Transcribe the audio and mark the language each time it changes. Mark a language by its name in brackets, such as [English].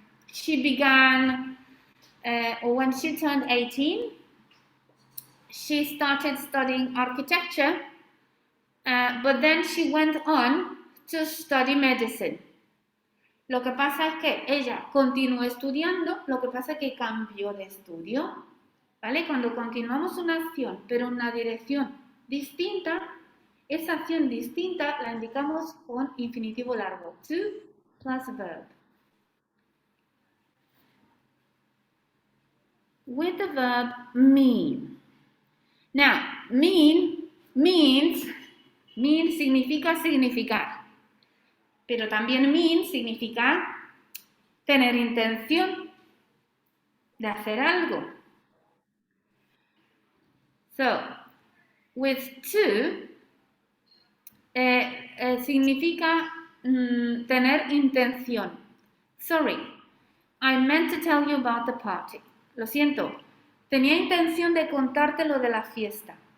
[English] She began, when she turned 18, she started studying architecture, but then she went on to study medicine. [Spanish] Lo que pasa es que ella continuó estudiando, lo que pasa es que cambió de estudio, ¿vale? Cuando continuamos una acción, pero en una dirección distinta, esa acción distinta la indicamos con infinitivo largo, to plus verb. [English] With the verb mean. Now, means [Spanish] significa significar, pero también mean significa tener intención de hacer algo. So, with to significa tener intención. [English] Sorry, I meant to tell you about the party. [Spanish] Lo siento, tenía intención de contarte lo de la fiesta.